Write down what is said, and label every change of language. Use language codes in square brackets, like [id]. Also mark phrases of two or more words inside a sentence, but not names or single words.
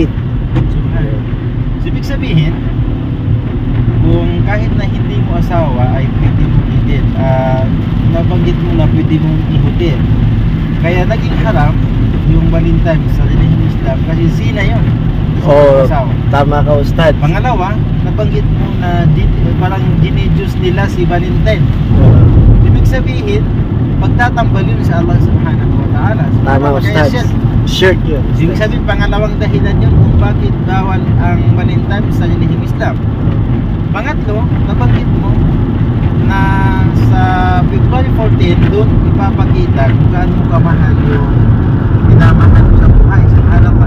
[tl] So, ibig sabihin, kung kahit na hindi mo asawa ay pwede mo i-date, nabanggit mo na pwede mong i-hotel, kaya naging haram yung Valentine's sa relihiyong Islam kasi zina yun. Tama ka, Ustad. Pangalawa, nabanggit mo na parang dinidiyos nila si Valentine. Ibig sabihin, pagtatambal yun sa Allah [ar] subhanahu wa ta'ala. [tl] Tama, Ustad. Shirt yun. Ibig sabihin, pangalawang dahilan yun kung bakit bawal ang Valentine sa relihiyong Islam. Pangatlo, nabanggit mo na sa February 14 doon ipapakita kung gaano kamahal yung minamahal mo sa buhay, sa harapan.